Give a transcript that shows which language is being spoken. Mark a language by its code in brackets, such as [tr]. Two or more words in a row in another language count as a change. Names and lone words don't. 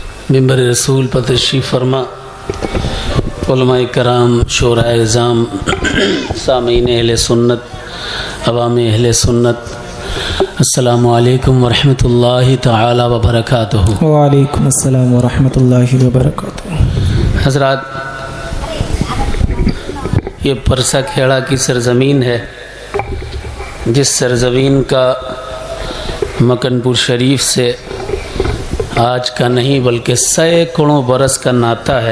[ur] منبر رسول پر تشریف فرما، علمائے کرام، شعرائے عظام، سامعین اہل سنت، عوام اہل سنت, [ar] السلام عليكم ورحمة الله تعالى وبركاته. وعليكم السلام ورحمة الله وبركاته. [ur] حضرات، یہ پرسا کھیڑا کی سرزمین ہے، جس سرزمین کا مکنپور شریف سے آج کا نہیں بلکہ سیکڑوں برس کا ناتا ہے.